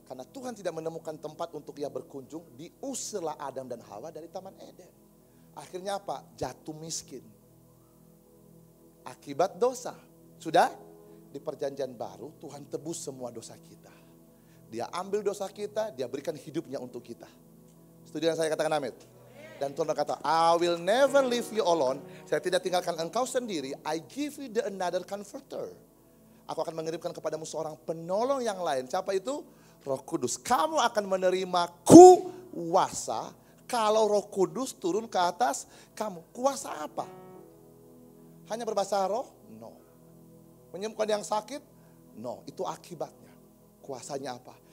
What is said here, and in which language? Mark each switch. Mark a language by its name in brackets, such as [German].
[Indonesian] Karena Tuhan tidak menemukan tempat untuk ia berkunjung, diusirlah Adam dan Hawa dari Taman Eden. Akhirnya apa? Jatuh miskin. Akibat dosa. Sudah? Di perjanjian baru Tuhan tebus semua dosa kita. Dia ambil dosa kita, dia berikan hidupnya untuk kita. Setuju yang saya katakan amin? Dan Tuhan berkata, [English] I will never leave you alone. [Indonesian] Saya tidak tinggalkan engkau sendiri. [English] I give you the another comforter. [Indonesian] Aku akan mengirimkan kepadamu seorang penolong yang lain. Siapa itu? Roh Kudus. Kamu akan menerima kuasa kalau Roh Kudus turun ke atas kamu. Kuasa apa? Hanya berbahasa roh? No. Menyembuhkan yang sakit? No. Itu akibatnya. Kuasanya apa?